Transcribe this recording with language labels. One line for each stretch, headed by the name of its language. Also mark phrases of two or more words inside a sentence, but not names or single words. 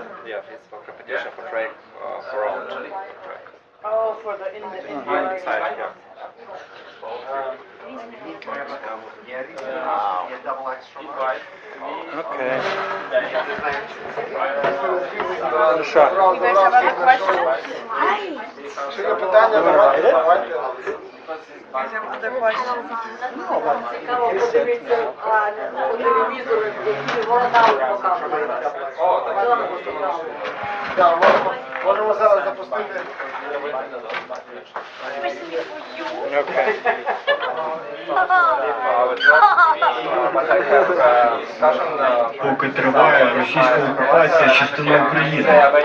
English: yeah, it's for competition for track for round track. Oh, for the in the Inside, yeah. Okay. You guys have other questions?
Ukrainian: Якщо є питання, давайте.
English: You guys have other questions?
Ukrainian: Цікаво подивитися по телевізору, які володарі показують. Так, можемо зараз запустити.
English: Okay.
Ukrainian: Поки триває російська окупація частини України.